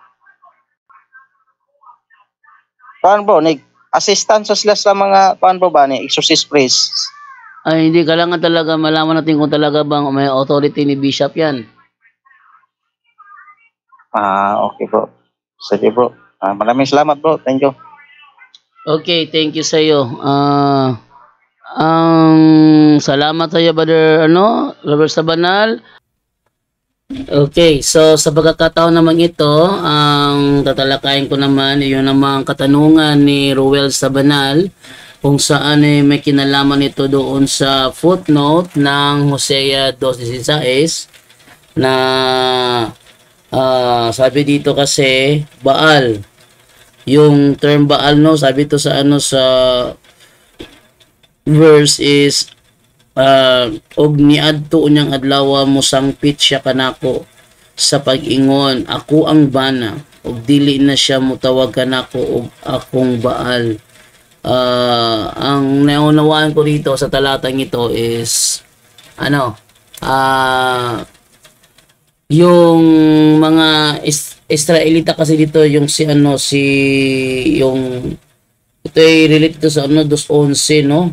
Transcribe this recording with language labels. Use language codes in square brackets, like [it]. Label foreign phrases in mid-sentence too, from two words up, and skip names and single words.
[tl] Kuan bro, assistant sila sa mga kuan bro ba ni [en] exorcist priest. [tl] Ay, hindi. Kailangan talaga malaman natin kung talaga bang may authority ni bishop yan. Okay bro. Sige bro. Maraming salamat bro. [en] Thank you. Okay, thank you [tl] sa iyo. Salamat sa iyo, brother, Robert Sabanal. Okay, so sa pagkakataon naman ito, ang tatalakayin ko naman, yun namang katanungan ni Ruel Sabanal, kung saan may kinalaman ito doon sa footnote ng Hosea 2:16 na sabi dito kasi Baal. Yung term Baal, sabi ito sa sa verse is [ceb] og niadto unyang adlaw mo sangpit siya kanako sa pag-ingon, ako ang bana og dili na siya mutawag kanako og akong Baal. [tl] Ang naunawaan ko dito sa talatang ito is yung mga Israelita kasi dito, yung yung ito ay related sa 2:11